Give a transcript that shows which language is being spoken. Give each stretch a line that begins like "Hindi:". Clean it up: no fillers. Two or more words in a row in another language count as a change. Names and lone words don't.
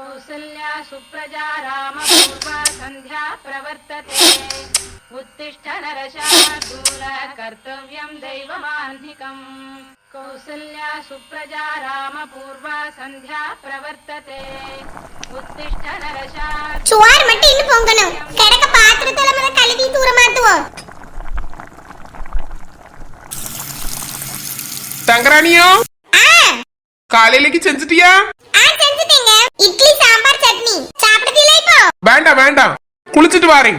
Sanskrit: कौसल्या सुप्रजा रामपूर्वा सन्ध्या प्रवर्तते उत्तिष्ठ नरशार्दूल कर्तव्यं दैवमान्धिकम् कौसल्या सुप्रजा रामपूर्वा सन्ध्या प्रवर्तते उत्तिष्ठ नरशार्दूल
Tamil: சுவார் மட்டும் இன்னும் பொங்கணும் கடக்க பாத்திரத்துல மத கழுவி தூரமாத்துவோம் தங்கராணியோ காலையிலக்கு செஞ்சிட்டியா? செஞ்சுட்டீங்க. இட்லி சாம்பார் சட்னி சாப்பிடுதீங்களா இப்போ? வேண்டாம் வேண்டாம், குளிச்சிட்டு வாரேன்.